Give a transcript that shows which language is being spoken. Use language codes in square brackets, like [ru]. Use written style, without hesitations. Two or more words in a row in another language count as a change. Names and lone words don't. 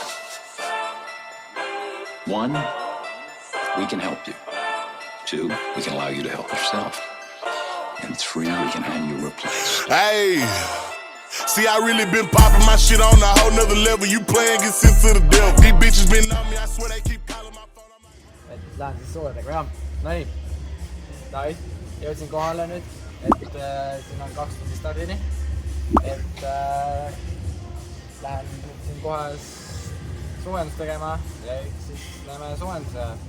[en] 1, we can help you. 2, we can allow you to help yourself. And 3, we can have you replaced. Hey, see, I really been popping my shit on a whole nother level. You playing, get sent to the devil. These bitches been on me, I swear they keep calling my phone. [et] Et lähen siis soojadega, jah. Nonii. David, jõudsin kohale nüüd, et siin on 2 tundi stardini. Et lähen siin kohe soojendust tegema ja siis lähme soojenduse.